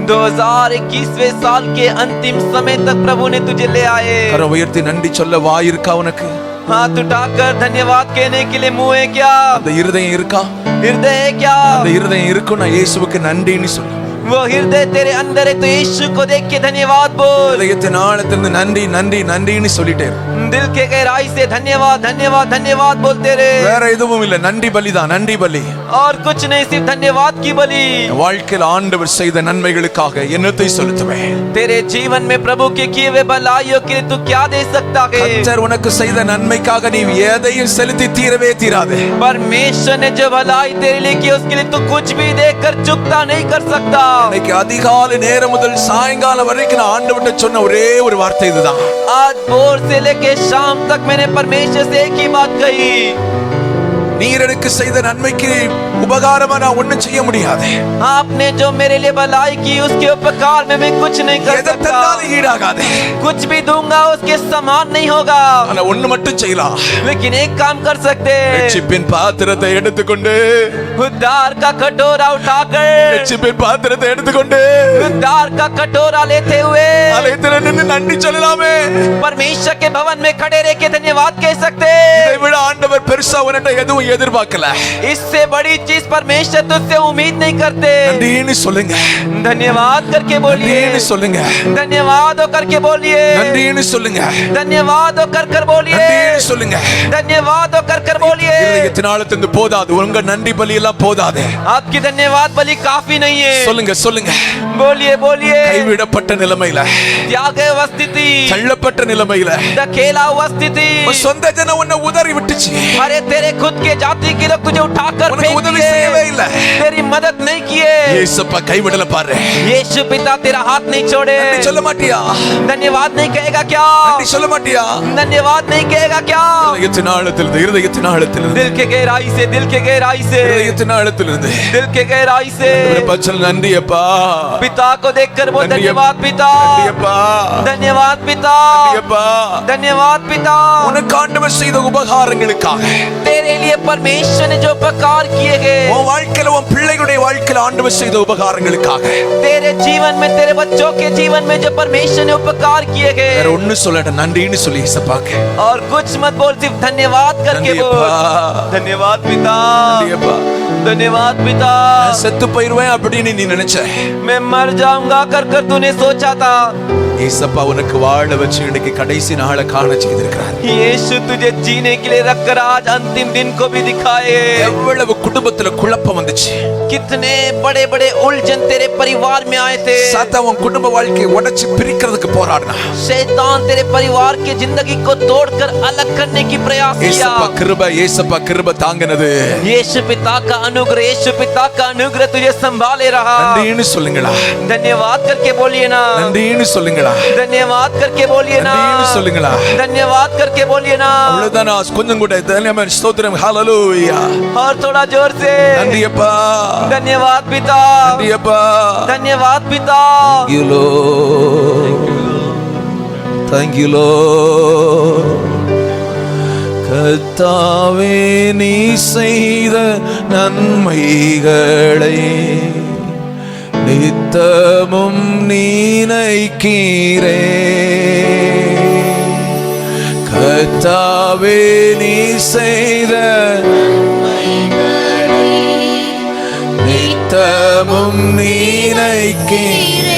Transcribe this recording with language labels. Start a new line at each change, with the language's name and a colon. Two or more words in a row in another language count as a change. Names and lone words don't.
Hindi: 2021वें साल के अंतिम समय तक प्रभु ने तुझे ले आए।
Tamil: கரம் உயர்த்தி நன்றி சொல்ல வாய் இருக்கா உனக்கு?
Hindi: हाथ उठाकर धन्यवाद कहने के लिए मुंह है क्या?
Tamil: அந்த இருதயம் இருக்கா?
Hindi: हृदय है क्या?
Tamil: அந்த இருதயம் இருக்கும். நான் இயேசுவுக்கு நன்றின்னு சொல்லு.
Hindi: वो हृदय तेरे अंदर है तो यीशु को देख के धन्यवाद बोल।
Tamil: இதயத்தின் ஆழத்திலிருந்து நன்றி நன்றி நன்றின்னு சொல்லிட்டே இரு.
Hindi: दिल के गहराई से धन्यवाद धन्यवाद धन्यवाद बोलते रहे।
Tamil: வேற எதுவும் இல்ல, நன்றி பலிதான், நன்றி பலி.
Hindi: और कुछ नहीं, सिर्फ धन्यवाद की बलि।
Tamil: வாழ்க்கையில் ஆண்டவர் செய்த நன்மைகளுக்காக என்னத்தை செலுத்துவேன்?
Hindi: तेरे जीवन में प्रभु के किए हुए भलाइयों के लिए तू क्या दे सकता है?
Tamil: கர்த்தர் உனக்கு செய்த நன்மைக்காக நீ எதையும் செலுத்தி தீரவே தீராதே.
Hindi: परमेश्वर ने जो भलाई तेरे लिए की उसके लिए तू कुछ भी देकर चुकता नहीं कर सकता।
Tamil: இன்னைக்கு அதிகாலை நேரம் முதல் சாயங்காலம் வரைக்கும் நான் ஆண்டவர்கிட்ட சொன்ன ஒரே ஒரு வார்த்தை இதுதான்.
Hindi: आज भोर से लेके शाम तक मैंने परमेश्वर से एक ही बात कही,
Tamil: நீர் எனக்கு செய்த நன்மைக்கு உபகாரமா நான் ஒண்ணும் செய்ய முடியாது.
Hindi: आपने जो मेरे लिए भलाई की उसके उपकार में मैं कुछ नहीं कर
Tamil: எதை
Hindi: सकता।
Tamil: தந்தாலும் ஈடாகாதே.
Hindi: कुछ भी दूंगा उसके समान नहीं होगा।
Tamil: ஆனா ஒண்ணு மட்டும் செய்யலாம்.
Hindi: लेकिन एक काम कर सकते,
Tamil: ரட்சிப்பின் பாத்திரத்தை எடுத்துக்கொண்டு,
Hindi: उद्धार का कटोरा उठाकर,
Tamil: ரட்சிப்பின் பாத்திரத்தை எடுத்துக்கொண்டு
Hindi: उद्धार का कटोरा लेते हुए
Tamil: ஆலயத்துல நின்னு நன்றி சொல்லலாமே.
Hindi: परमेश्वर के भवन में खड़े रह के धन्यवाद कह सकते।
Tamil: இதை விட ஆண்டவர் பெருசா உன்கிட்ட எதுவும் எதிர்பார்க்கல.
Hindi: इससे बड़ी चीज परमेश्वर तुझसे उम्मीद नहीं करते।
Tamil: நன்றின்னு சொல்லுங்க.
Hindi: धन्यवाद करके बोलिए,
Tamil: நன்றின்னு சொல்லுங்க.
Hindi: धन्यवाद हो करके बोलिए,
Tamil: நன்றின்னு சொல்லுங்க.
Hindi: धन्यवाद हो कर कर बोलिए,
Tamil: நன்றின்னு சொல்லுங்க.
Hindi: धन्यवाद हो कर कर बोलिए।
Tamil: இருதயத்தின் ஆழத்திலிருந்து போதாது, உங்க நன்றி பலி எல்லாம் போதாது.
Hindi: आपकी धन्यवाद बलि काफी नहीं है।
Tamil: சொல்லுங்க சொல்லுங்க.
Hindi: बोलिए बोलिए,
Tamil: கைவிடப்பட்ட நிலைமையில,
Hindi: त्याग हुआ स्थिति,
Tamil: தள்ளப்பட்ட நிலைமையில,
Hindi: धकेला हुआ स्थिति,
Tamil: உன் சொந்த ஜனம் உன்னை உதறி விட்டுச்சு.
Hindi: अरे तेरे खुद के जाति के लोग तुझे उठाकर
Tamil: உனக்கு
Hindi: फेंक
Tamil: உதவி
Hindi: दिए,
Tamil: செய்யவே இல்ல.
Hindi: तेरी मदद नहीं किए।
Tamil: இயேசுப்பா கைவிடல பாரு.
Hindi: यीशु पिता तेरा हाथ नहीं छोड़े।
Tamil: நன்றி சொல்ல மாட்டியா?
Hindi: धन्यवाद नहीं कहेगा क्या?
Tamil: நன்றி சொல்ல மாட்டியா?
Hindi: धन्यवाद नहीं कहेगा क्या?
Tamil: இருதயத்தின் ஆழத்திலிருந்து, இருதயத்தின் ஆழத்திலிருந்து,
Hindi: दिल के गहराई से, दिल के गहराई से,
Tamil: இருதயத்தின் ஆழத்திலிருந்து
Hindi: दिल के गहराई से
Tamil: பச்சல் நன்றி அப்பா,
Hindi: पिता को देखकर बोल
Tamil: नंदी
Hindi: धन्यवाद पिता,
Tamil: நன்றி அப்பா,
Hindi: धन्यवाद पिता,
Tamil: நன்றி அப்பா.
Hindi: धन्यवाद पिता।
Tamil: உனக்கு ஆண்டவர் செய்த உபகாரங்களுக்காக,
Hindi: तेरे लिए परमेश्वर ने जो उपकार किए गए,
Tamil: உன் வாழ்க்கையில, உன் பிள்ளைகளுடைய வாழ்க்கையில ஆண்டவர் செய்த உபகாரங்களுக்காக,
Hindi: तेरे जीवन में, तेरे बच्चों के जीवन में जो परमेश्वर ने उपकार किए
Tamil: வேற
Hindi: गए,
Tamil: ஒண்ணு சொல்லட்ட, நன்றின்னு சொல்லி இயேசுப்பாக்கு.
Hindi: और कुछ मत बोल, सिर्फ धन्यवाद करके
Tamil: नंदी
Hindi: बोल।
Tamil: अप्पा।
Hindi: धन्यवाद पिता,
Tamil: நன்றி அப்பா.
Hindi: धन्यवाद पिता।
Tamil: நான் செத்து போயிருவேன் அப்படின்னு நீ நினைச்ச,
Hindi: मैं मर जाऊंगा कर कर तूने सोचा था,
Tamil: இயேசுப்பா உனக்கு வாழ வச்சு இன்னைக்கு கடைசி நாளை காண செய்திருக்கிறார்.
Hindi: यीशु तुझे जीने के लिए रखकर आज अंतिम दिन को भी दिखाए।
Tamil: எவ்வளவு குடும்பத்துல குழப்பம் வந்துச்சு,
Hindi: कितने बड़े बड़े उलझन तेरे परिवार में आए थे।
Tamil: சாத்தான் உன் குடும்ப வாழ்க்கையை உடைச்சு பிரிக்கிறதுக்கு போராடினா,
Hindi: शैतान तेरे परिवार की जिंदगी को तोड़कर अलग करने की प्रयास किया।
Tamil: ஏசப்பா கிருபை தாங்கினது।
Hindi: यीशु पिता का अनुग्रह, यीशु पिता का अनुग्रह तुझे संभाले रहा।
Tamil: நன்றின்னு சொல்லுங்களா,
Hindi: धन्यवाद करके बोलिए ना,
Tamil: நன்றின்னு சொல்லுங்களா,
Hindi: धन्यवाद करके बोलिए ना,
Tamil: நன்றின்னு சொல்லுங்களா,
Hindi: धन्यवाद करके बोलिए ना।
Tamil: அவ்வளவுதானா? கொஞ்சம் கூட தன்யவான் ஸ்தோத்திரம், ஹalleluya।
Hindi: और थोड़ा जोर से
Tamil: நன்றி அப்பா,
Hindi: धन्यवाद पिता,
Tamil: நன்றி அப்பா,
Hindi: धन्यवाद पिता।
English: Thank you Lord, thank you Lord।
Tamil: கர்த்தாவே நீ செய்த நன்மைகளை நித்தமும் நினைக்கிறே, கர்த்தாவே நீ செய்த நித்தமும் நினைக்கிறே।